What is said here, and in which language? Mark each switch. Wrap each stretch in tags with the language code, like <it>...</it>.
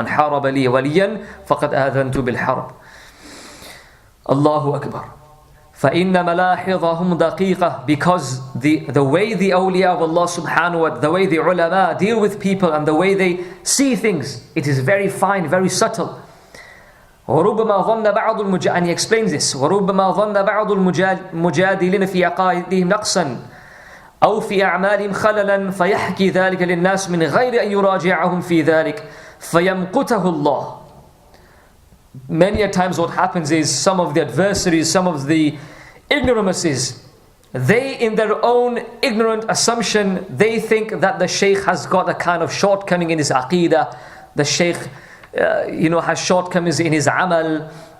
<ar>Man haraba li waliyan faqad adhantu bil harb. Allahu Akbar. فَإِنَّ مَلَاحِظَهُمْ دَقِيقَةٌ,</ar> <en>because the way the awliya of Allah subhanahu wa ta'ala, the way the ulama deal with people and the way they see things, it is very fine, very subtle.</en> <ar>وربما ظن بعض</ar> <en>and he explains this,</en> <ar>وربما ظن بعض المجادلين في عقائدهم نقصا أو في أعمالهم خللا فيحكي ذلك للناس من غير أن يراجعهم في ذلك فيمقته الله.</ar> <en>Many a times what happens is some of the adversaries, some of the ignoramuses They, in their own ignorant assumption, they think that the Shaykh has got a kind of shortcoming in his aqidah. The Shaykh, has shortcomings in his amal.</en>